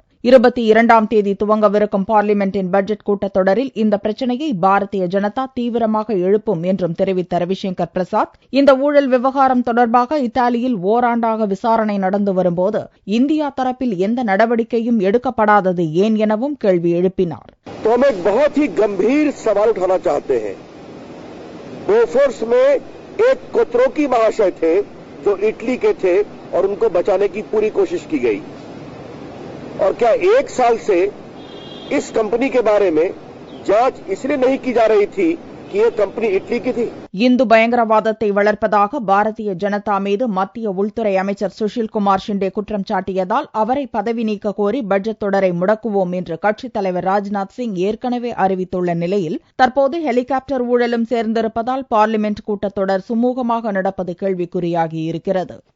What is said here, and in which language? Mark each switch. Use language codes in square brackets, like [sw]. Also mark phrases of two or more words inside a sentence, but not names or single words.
[ta] 22ஆம் தேதி துவங்கவிருக்கும் பார்லிமெண்டின் பட்ஜெட் கூட்டத்தொடரில் இந்த பிரச்சினையை பாரதிய ஜனதா தீவிரமாக எழுப்பும் என்றும் தெரிவித்த ரவிசங்கர் பிரசாத், இந்த ஊழல் விவகாரம் தொடர்பாக இத்தாலியில் ஓராண்டாக விசாரணை நடந்து வரும்போது இந்தியா தரப்பில் எந்த நடவடிக்கையும் எடுக்கப்படாதது ஏன் எனவும் கேள்வி எழுப்பினார். [hi] तो हम एक बहुत ही गंभीर सवाल उठाना चाहते हैं। बोफोर्स में एक कोत्रोकी महाशय थे जो इटली के थे और उनको बचाने की पूरी कोशिश की गई। और क्या 1 साल से इस कंपनी के बारे में जांच इसलिए नहीं की जा रही थी कि ये कंपनी इटली की थी? [ta] இந்து பயங்கரவாதத்தை வளர்ப்பதாக பாரதிய ஜனதா மீது மத்திய உள்துறை அமைச்சர் சுஷில்குமார் ஷிண்டே குற்றம் சாட்டியதால் அவரை பதவி நீக்க கோரி பட்ஜெட் தொடரை முடக்குவோம் என்று கட்சித் தலைவர் ராஜ்நாத் சிங் ஏற்கனவே அறிவித்துள்ள நிலையில் தற்போது ஹெலிகாப்டர் ஊழலும் சேர்ந்திருப்பதால் பார்லிமென்ட் கூட்டத்தொடர் சுமூகமாக நடப்பது கேள்விக்குறியாகியிருக்கிறது.